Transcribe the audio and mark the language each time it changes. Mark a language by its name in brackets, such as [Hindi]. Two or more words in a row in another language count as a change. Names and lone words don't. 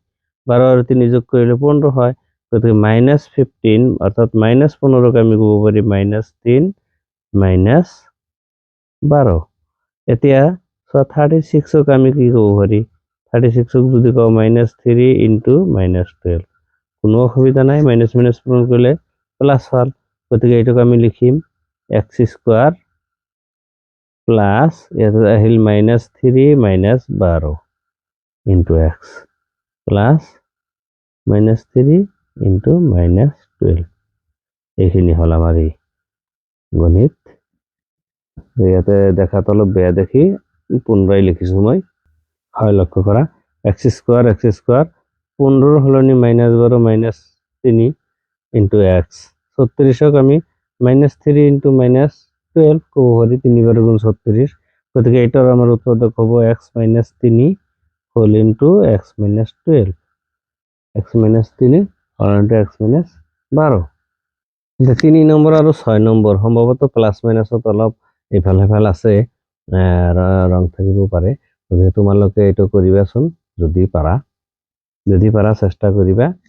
[Assamese] 12 আৰু 3 যোগ কৰিলে 15 হয়, গতিকে -15 অর্থাৎ -15ক আমি ক'ব পাৰি -3 - 12। এতিয়া 36ক আমি কি ক'ব পাৰি, 36ক যদি কওঁ -3 × -12, কোনো অসুবিধা নাই, [English] minus minus [Assamese] পূরণ করলে প্লাস হল। গতিকে এইটোক আমি লিখিম x² প্লাস ইয়াতে আহিল -3 - 12 × x প্লাস -3 × -12। এইখিনি হল আমাৰ এই গণিত। ইয়াতে দেখাত অলপ বেয়া দেখি পুনরায় লিখিছো মই। হয়, লক্ষ্য কৰা x² 15 সলনি -12 - 3 × x। 36ক আমি -3 × -12 ক'ব পাৰি, 3 × 36। গতিকে এটার আমার উৎপাদক হব x - 3 [English] whole into [Assamese] x - 12, x - 3 হল x - 12। 3 নম্বৰ আৰু 6 নম্বৰ সম্ভৱতঃ প্লাস মাইনাসত অলপ ইফাল সিফাল আছে, ৰং থাকিব পাৰে। গতিকে তোমালোকে এইটো কৰিবাচোন, যদি পাৰা চেষ্টা কৰিবা।